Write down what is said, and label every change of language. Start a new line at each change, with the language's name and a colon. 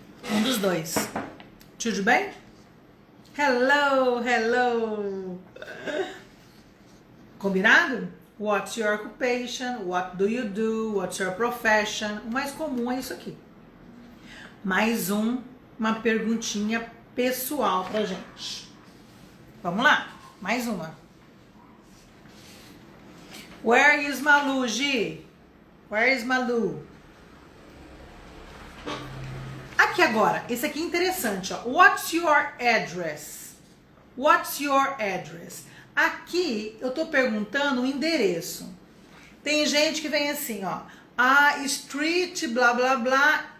Portuguese: Um dos dois. Tudo bem?
English: Hello, hello.
Portuguese: Combinado?
English: What's your occupation? What do you do? What's your profession?
Portuguese: O mais comum é isso aqui. Mais uma perguntinha pessoal pra gente. Vamos lá, mais uma.
English: Where is Malu, Gi? Where is Malu?
Portuguese: Aqui agora, esse aqui é interessante, ó.
English: What's your address? What's your address?
Portuguese: Aqui eu tô perguntando o endereço. Tem gente que vem assim, ó.
English: A street,
Portuguese: blá, blá, blá.